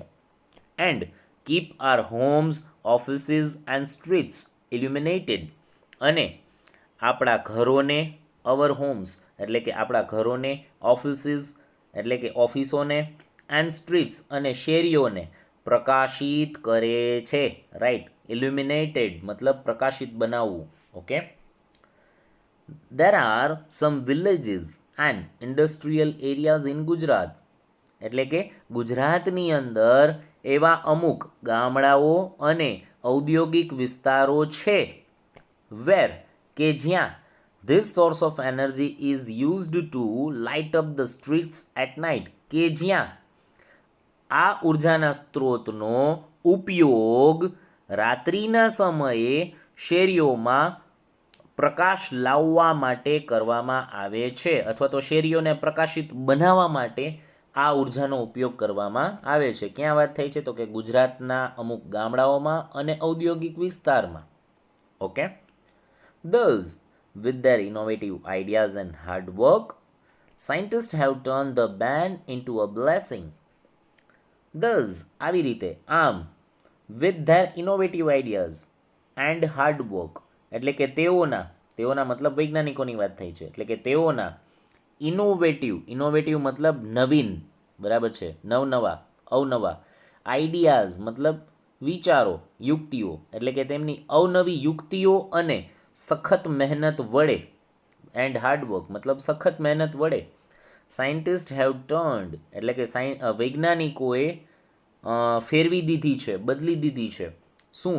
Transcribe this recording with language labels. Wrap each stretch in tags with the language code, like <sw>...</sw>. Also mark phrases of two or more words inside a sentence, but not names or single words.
<en>and keep our homes, offices and streets illuminated,</en> <gu>અને આપણા ઘરોને,</gu> <en>our homes</en> <gu>એટલે કે આપણા ઘરોને, ઓફિસીસ એટલે કે ઓફિસોને,</gu> <en>and streets</en> <gu>અને શેરીઓને પ્રકાશિત કરે છે. રાઈટ, ઇલ્યુમિનેટેડ મતલબ પ્રકાશિત બનાવવું. ઓકે,</gu> <en>there are some villages and industrial areas in Gujarat,</en> <gu>એટલે કે ગુજરાતની અંદર એવા અમુક ગામડાઓ અને ઔદ્યોગિક વિસ્તારો છે, where કે જ્યાં</gu> <en>this source of energy is used to light up the streets at night,</en> <gu>કે જ્યાં આ ઉર્જાના સ્ત્રોતનો ઉપયોગ રાત્રિના સમયે શેરીઓમાં પ્રકાશ લાવવા માટે કરવામાં આવે છે, અથવા તો શેરીઓને પ્રકાશિત બનાવવા માટે આ ઉર્જાનો ઉપયોગ કરવામાં આવે છે. ક્યાં વાત થઈ છે? તો કે ગુજરાતના અમુક ગામડાઓમાં અને ઔદ્યોગિક વિસ્તારમાં. ઓકે,</gu> <en>thus with their innovative ideas and hard work, scientists have turned the ban into a blessing.</en> <gu>thus આવી રીતે, આમ,</gu> <en>with their innovative ideas and hard work</en> <gu>એટલે કે તેઓના મતલબ વૈજ્ઞાનિકોની વાત થઈ છે, એટલે કે તેઓના ઇનોવેટિવ મતલબ નવીન, બરાબર છે, અવનવા, આઈડિયાઝ મતલબ વિચારો, યુક્તિઓ, એટલે કે તેમની અવનવી યુક્તિઓ અને સખત મહેનત વડે,</gu> <en>and hardwork</en> <gu>મતલબ સખત મહેનત વડે,</gu> <en>scientist have turned</en> <gu>એટલે કે વૈજ્ઞાનિકોએ ફેરવી દીધી છે, બદલી દીધી છે. શું?</gu>